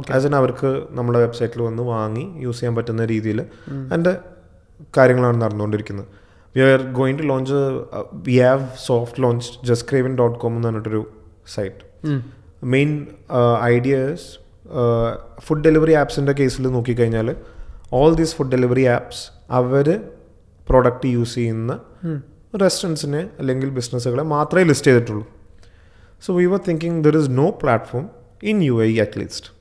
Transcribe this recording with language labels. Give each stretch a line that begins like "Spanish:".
Malayalam: As in അവർക്ക് നമ്മുടെ വെബ്സൈറ്റിൽ വന്ന് വാങ്ങി യൂസ് ചെയ്യാൻ പറ്റുന്ന രീതിയിൽ അതിൻ്റെ കാര്യങ്ങളാണ് നടന്നുകൊണ്ടിരിക്കുന്നത്.
English: We are going to launch we have soft launched justcraven.com
Malayalam: എന്ന് പറഞ്ഞിട്ടൊരു site.
English: main idea is
Malayalam: food delivery ആപ്സിൻ്റെ കേസിൽ നോക്കിക്കഴിഞ്ഞാൽ
English: all these
Malayalam: food delivery apps our product use ചെയ്യുന്ന റെസ്റ്റോറൻറ്റ്സിനെ അല്ലെങ്കിൽ ബിസിനസ്സുകളെ മാത്രമേ ലിസ്റ്റ് ചെയ്തിട്ടുള്ളൂ.
English: So we were thinking there is no platform in UAE at least.